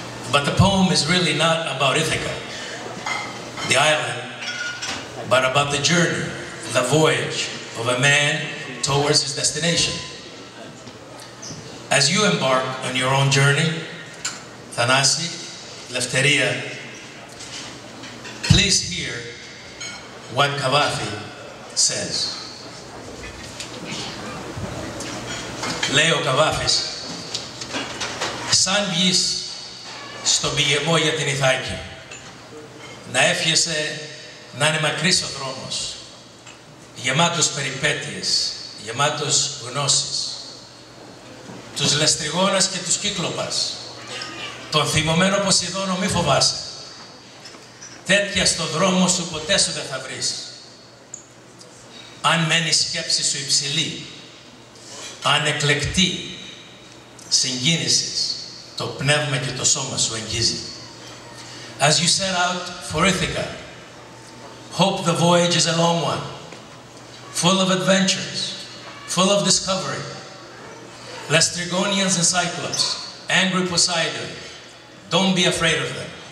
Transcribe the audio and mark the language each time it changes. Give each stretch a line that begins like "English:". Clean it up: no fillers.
English: But the poem is really not about Ithaca, the island, but about the journey, the voyage of a man towards his destination. As you embark on your own journey, Thanasi, Lefteria, please hear what Kavafi says.
Greek: Λέει ο Καβάφης, σαν βγεις στον πηγεμό για την Ιθάκη, να εύχεσαι να είναι μακρύς ο δρόμος, γεμάτος περιπέτειες, γεμάτος γνώσεις, τους Λεστριγόνας και τους Κύκλοπας, τον θυμωμένο Ποσειδόνο μη φοβάσαι, τέτοια στο δρόμο σου ποτέ σου δεν θα βρεις. Αν μένει η σκέψη σου υψηλή, αν εκλεκτή συγκίνησης, το πνεύμα και το σώμα σου εγγίζει.
English: As you set out for Ithaca, hope the voyage is a long one, full of adventures, full of discovery. Lastrygonians and Cyclops, angry Poseidon, don't be afraid of them.